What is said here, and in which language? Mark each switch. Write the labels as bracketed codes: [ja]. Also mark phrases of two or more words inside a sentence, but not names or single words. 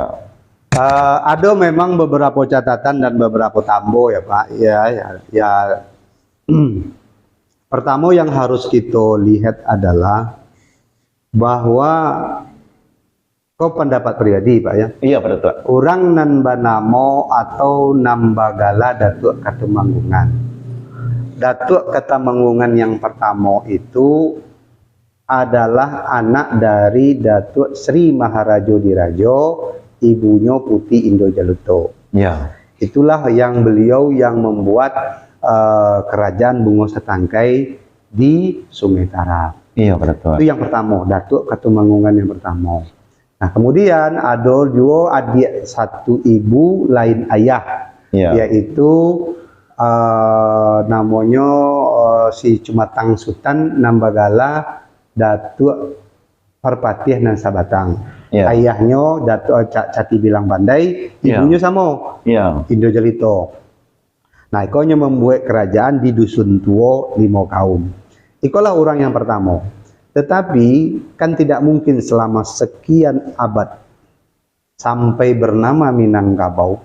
[id] Ada memang beberapa catatan dan beberapa tambo ya Pak. Ya. Pertama yang harus kita lihat adalah bahwa pendapat pribadi Pak ya. Iya Pak Datuk. [min] Orang nan banamo atau nambagala Datuk Katumanggungan. [id] Datuk Katumanggungan yang pertama itu adalah anak dari Datuk Sri Maharajo Dirajo, ibunya Putih Indo Jaluto. Ya. Itulah yang beliau yang membuat kerajaan Bungo Setangkai di Sungai Tarap. Iya Pak Datuk. Itu yang pertama, Datuk Katumanggungan yang pertama. Nah kemudian ada juga adik satu ibu lain ayah, yaitu namanya si Cumatang Sultan Nambagala Datuk Perpatian dan Sabatang. Ayahnya Datuk Cati Bilang Bandai, ibunya sama, Indo Jelito. Nah, ikonya membuat kerajaan di Dusun Tuo 5 kaum. Ikolah orang yang pertama. Tetapi kan tidak mungkin selama sekian abad sampai bernama Minangkabau.